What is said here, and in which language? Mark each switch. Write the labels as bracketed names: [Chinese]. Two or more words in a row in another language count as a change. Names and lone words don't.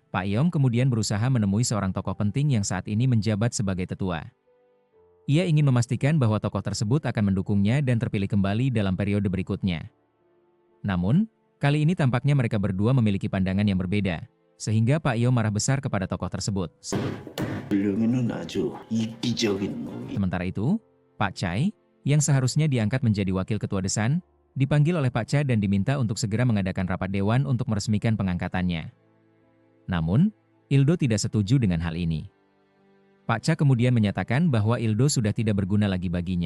[Indonesian] Pak Iom kemudian berusaha menemui seorang tokoh penting yang saat ini menjabat sebagai tetua. Ia ingin memastikan bahwa tokoh tersebut akan mendukungnya dan terpilih kembali dalam periode berikutnya. Namun, kali ini tampaknya mereka berdua memiliki pandangan yang berbeda, sehingga Pak Iom marah besar kepada tokoh tersebut. [Korean] 훌륭이는 아주 이기적인 놈이. [Indonesian] Sementara itu, Pak Chai, yang seharusnya diangkat menjadi wakil ketua Desan, dipanggil oleh Pak Cha dan diminta untuk segera mengadakan rapat dewan untuk meresmikan pengangkatannya. Namun, Ildo tidak setuju dengan hal ini. Pak Cha kemudian menyatakan bahwa Ildo sudah tidak berguna lagi baginya.